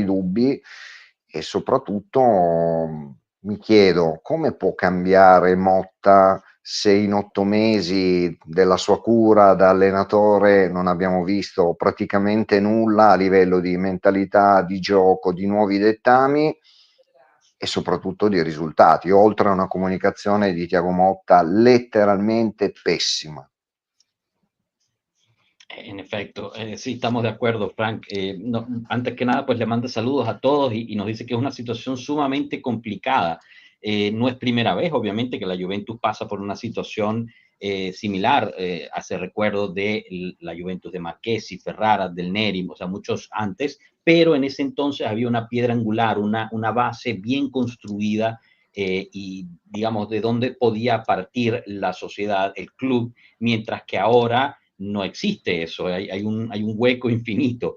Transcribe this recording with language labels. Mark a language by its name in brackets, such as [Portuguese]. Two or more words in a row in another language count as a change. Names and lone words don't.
[Italian] dubbi e soprattutto mi chiedo come può cambiare Motta se in 8 mesi della sua cura da allenatore non abbiamo visto praticamente nulla a livello di mentalità, di gioco, di nuovi dettami e soprattutto di risultati, oltre a una comunicazione di Thiago Motta letteralmente pessima. [Spanish] En efecto, sí, estamos de acuerdo, Frank. No, antes que nada, pues le manda saludos a todos y nos dice que es una situación sumamente complicada. No es primera vez, obviamente, que la Juventus pasa por una situación similar. Hace recuerdo de la Juventus de Marchesi, Ferrara, Del Neri, o sea, muchos antes, pero en ese entonces había una piedra angular, una base bien construida y, digamos, de dónde podía partir la sociedad, el club, mientras que ahora no existe eso, hay un hueco infinito.